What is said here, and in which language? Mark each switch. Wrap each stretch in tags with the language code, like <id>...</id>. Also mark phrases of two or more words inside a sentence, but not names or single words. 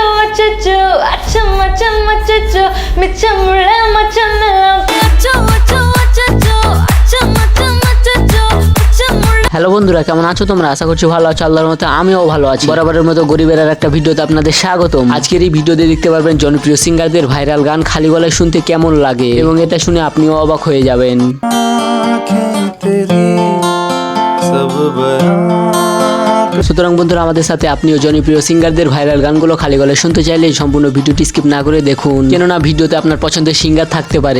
<bn>మచ్చచ్చు అచ్చం మచ్చం మచ్చచ్చు మిచ్చముళ్ళ మచ్చన్నలం అచ్చం అచ్చం మచ్చచ్చు అచ్చం మచ్చం మచ్చచ్చు మిచ్చముళ్ళ। হ্যালো বন্ধুরা, কেমন আছো তোমরা? আশা করছি ভালো আছো। আল্লাহর মতো আমিও ভালো আছি। বরাবরের মতো গরিবের আর একটা ভিডিওতে আপনাদের স্বাগতম। আজকের এই ভিডিওতে দেখতে পারবেন জনপ্রিয় সিঙ্গারদের ভাইরাল গান খালি গলায় শুনতে কেমন লাগে, এবং এটা শুনে আপনিও অবাক হয়ে যাবেন। সুতরাং বন্ধুরা, আমাদের সাথে আপনিও জনপ্রিয় সিঙ্গারদের ভাইরাল গানগুলো খালি গলায় শুনতে চাইলে সম্পূর্ণ ভিডিওটি স্কিপ না করে দেখুন, কেননা ভিডিওতে আপনার পছন্দের সিঙ্গার থাকতে পারে।</bn>